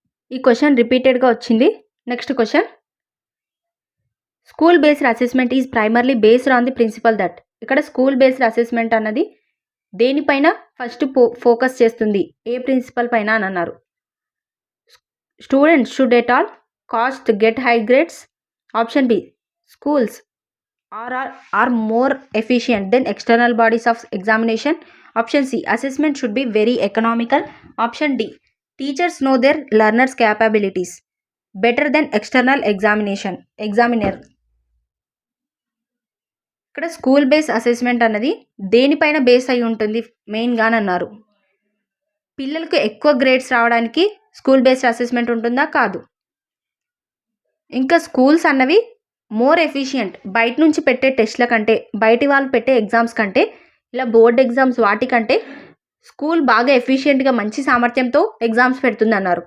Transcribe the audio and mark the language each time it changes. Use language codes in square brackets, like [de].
[te] ఈ క్వశ్చన్ రిపీటెడ్గా వచ్చింది. [en] Next question, school based assessment is primarily based on the principle that. [te] ఇక్కడ school based assessment అన్నది దేనిపైన ఫస్ట్ ఫోకస్ చేస్తుంది, ఏ ప్రిన్సిపల్ పైన అని అన్నారు. [en] Students should at all cost get high grades. Option B, schools are more efficient than external bodies of examination. Option C, assessment should be very economical. Option D, teachers know their learners capabilities better than external examiner. [te] ఇక్కడ school base assessment అన్నది దేనిపైన base అయి ఉంటుంది మెయిన్గా అన్నారు. పిల్లలకు ఎక్కువ grades రావడానికి స్కూల్ బేస్డ్ అసెస్మెంట్ ఉంటుందా? కాదు. ఇంకా స్కూల్స్ అన్నవి మోర్ ఎఫిషియంట్, బయట నుంచి పెట్టే టెస్ట్ల కంటే, బయటి వాళ్ళు పెట్టే ఎగ్జామ్స్ కంటే, ఇలా బోర్డ్ ఎగ్జామ్స్ వాటికంటే స్కూల్ బాగా ఎఫిషియెంట్గా మంచి సామర్థ్యంతో ఎగ్జామ్స్ పెడుతుంది అన్నారు.